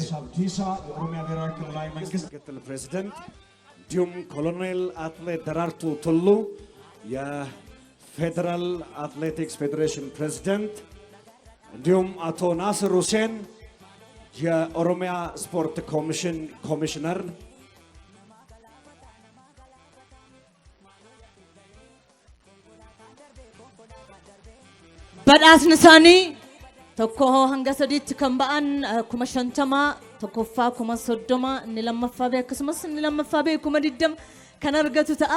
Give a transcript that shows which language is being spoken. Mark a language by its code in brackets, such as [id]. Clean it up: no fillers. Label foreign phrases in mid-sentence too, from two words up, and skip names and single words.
[am] የኦሮሚያ ብሔራዊ ክልላዊ መንግስት ምክትል ፕሬዝዳንት እንዲሁም ኮሎኔል አትሌት ደራርቱ ቱሉ የፌዴራል አትሌቲክስ ፌዴሬሽን ፕሬዝዳንት እንዲሁም አቶ ናስር ሁሴን የኦሮሚያ ስፖርት ኮሚሽን ኮሚሽነር [om] badhaasni isaanii tokko hanga sadiitti kan ba'an 50 tokkoffaa 30 inni lammaffaa bee akkasumas inni lammaffaa bee 20 kan argatu ta'a.